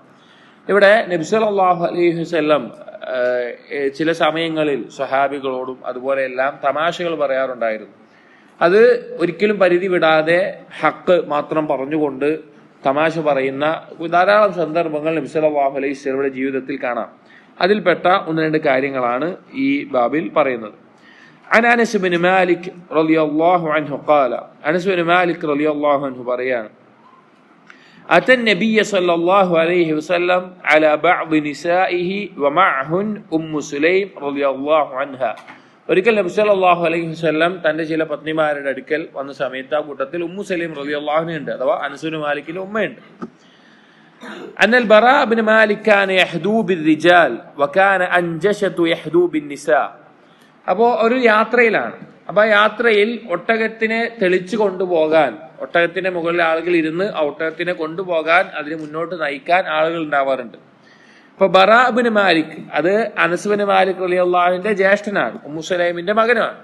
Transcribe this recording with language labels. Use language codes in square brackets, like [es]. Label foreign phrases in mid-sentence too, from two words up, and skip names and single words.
[ml] ഇവിടെ നബി [ar] صلى الله عليه وسلم [ml] ചില സമയങ്ങളിൽ സ്വഹാബികളോടും അതുപോലെ എല്ലാം തമാശകൾ പറയാറുണ്ടായിരുന്നു. അത് ഒരിക്കലും പരിധി വിടാതെ ഹക്ക് മാത്രം പറഞ്ഞുകൊണ്ട് തമാശ പറയുന്ന ധാരാളം സന്ദർഭങ്ങൾ നബി [ar] صلى الله عليه وسلم [ml] ജീവിതത്തിൽ കാണാം. അതിൽപ്പെട്ട ഒന്ന് രണ്ട് കാര്യങ്ങളാണ് ഈ ബാബിൽ പറയുന്നത്. [ar] عن أنس بن مالك رضي الله عنه قال, أنس بن مالك رضي الله عنه പറയാണ്, أتى النبي صلى الله عليه وسلم على بعض نسائه ومعهن سليم رضي الله عنها. [ml] ഒരിക്കൽ നബി [ar] صلى الله عليه وسلم [ml] തന്റെ ചില പത്നിമാരുടെ അടുക്കൽ വന്ന സമയത്ത് ആ കൂട്ടത്തിൽ സലീം [ar] رضي الله عنها [ml] ഉണ്ട്, അഥവാ അനസ് ബിൻ മാലിക്കിന്റെ ഉമ്മയുണ്ട്. [ar] أن البراء بن مالك كان يحدو بالرجال وكان أنجشة يحدو بالنساء. [ml] അപ്പോൾ ഒരു യാത്രയിലാണ്. അപ്പൊ ആ യാത്രയിൽ ഒട്ടകത്തിനെ തെളിച്ചു കൊണ്ടുപോകാൻ, ഒട്ടകത്തിന്റെ മുകളിൽ ആളുകൾ ഇരുന്ന് ആ ഒട്ടകത്തിനെ കൊണ്ടുപോകാൻ, അതിന് മുന്നോട്ട് നയിക്കാൻ ആളുകൾ ഉണ്ടാവാറുണ്ട്. അപ്പൊ ബറാ ഇബ്നു മാലിക്, അത് അനസ് ബിൻ മാലിക് റളിയല്ലാഹുവിന്റെ ജ്യേഷ്ഠനാണ്, ഉമ്മു സലൈമിന്റെ മകനാണ്.